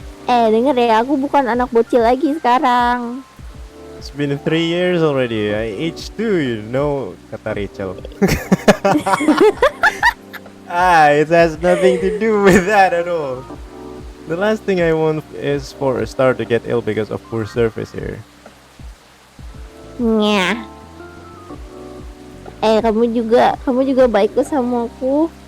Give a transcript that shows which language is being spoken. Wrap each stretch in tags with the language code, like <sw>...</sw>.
<id>Denger ya, aku bukan anak bocil lagi sekarang.</id> <en>It's been 3 years already. I aged too, you know,</en> <id>kata Rachel.</id> <en>It has nothing to do with that at all. The last thing I want is for a star to get ill because of poor service here. Nyah.</en> <id>Kamu juga baik kok sama aku.</id>